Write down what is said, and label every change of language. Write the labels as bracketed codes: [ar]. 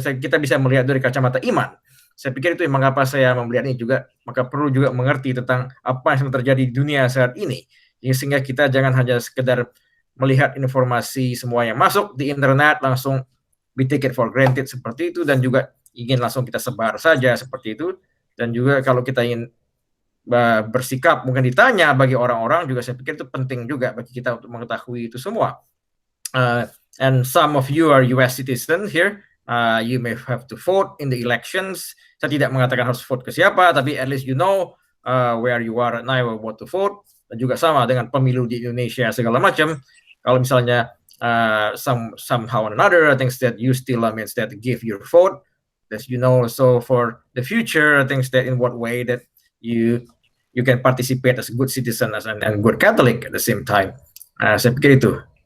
[id] Kita bisa melihat dari kacamata iman. Saya pikir itu mengapa saya melihat ini juga, maka perlu juga mengerti tentang apa yang terjadi di dunia saat ini, sehingga kita jangan hanya sekedar melihat informasi semua yang masuk di internet langsung [en] we take it for granted [id] seperti itu, dan juga ingin langsung kita sebar saja seperti itu. Dan juga kalau kita ingin bersikap, mungkin ditanya bagi orang-orang juga, saya pikir itu penting juga bagi kita untuk mengetahui itu semua. [en] And some of you are US citizens here. You may have to vote in the elections. [id] Saya tidak mengatakan harus vote ke siapa, tapi [en] at least you know where you are now, what to vote. [id] Dan juga sama dengan pemilu di Indonesia segala macam. Kalau misalnya [en] somehow or another, I think that you still that give your vote. As you know, so for the future, I think that in what way that you can participate as a good citizen and good Catholic at the same time. [id] Saya pikir itu.